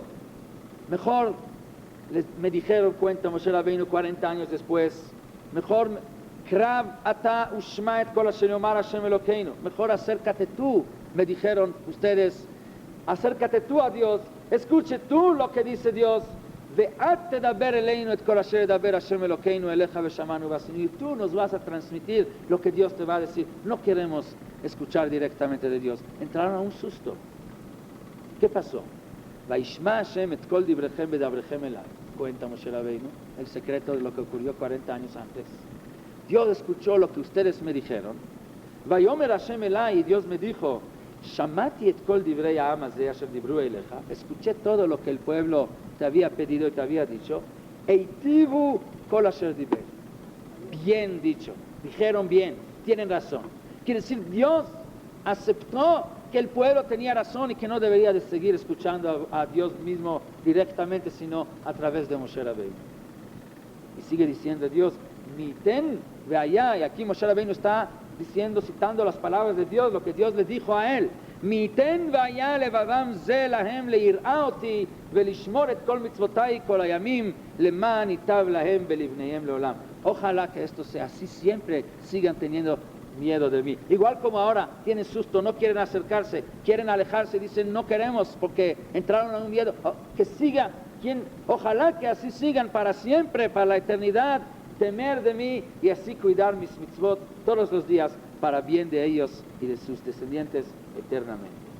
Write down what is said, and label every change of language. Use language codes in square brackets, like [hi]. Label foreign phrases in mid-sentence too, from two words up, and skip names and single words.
[es] Mejor, me dijeron, cuenta Moshe Rabbeinu 40 años después, mejor acércate tú, me dijeron ustedes, acércate tú a Dios, escuche tú lo que dice Dios, y tú nos vas a transmitir lo que Dios te va a decir. No queremos escuchar directamente de Dios. Entraron a un susto. ¿Qué pasó? Cuenta Moshe Rabbeinu el secreto de lo que ocurrió 40 años antes. Dios escuchó lo que ustedes me dijeron. [he] ויאמר השם אלי, [es] y Dios me dijo, [he] שמעתי את כל דברי העם הזה אשר דברו אליך. [es] Escuché todo lo que el pueblo te había pedido y te había dicho. [he] היטיבו כל אשר דבר. [es] Bien dicho, dijeron bien, tienen razón. Quiere decir, Dios aceptó que el pueblo tenía razón y que no debería de seguir escuchando a Dios mismo directamente, sino a través de Moshe Rabbeinu. Y sigue diciendo Dios, [he] מי יתן והיה, [es] y aquí Moshe Rabbeinu está diciendo, citando las palabras de Dios, lo que Dios le dijo a él. [he] מי יתן והיה לבבם זה להם ליראה אותי ולשמור את כל מצותי כל הימים למען ייטב להם ולבניהם לעולם. [es] Ojalá que esto sea así, siempre sigan teniendo miedo de mí. Igual como ahora tienen susto, no quieren acercarse, quieren alejarse, dicen no queremos porque entraron a un miedo. Que siga, ojalá que así sigan para siempre, para la eternidad, temer de mí y así cuidar mis mitzvot todos los días para bien de ellos y de sus descendientes eternamente.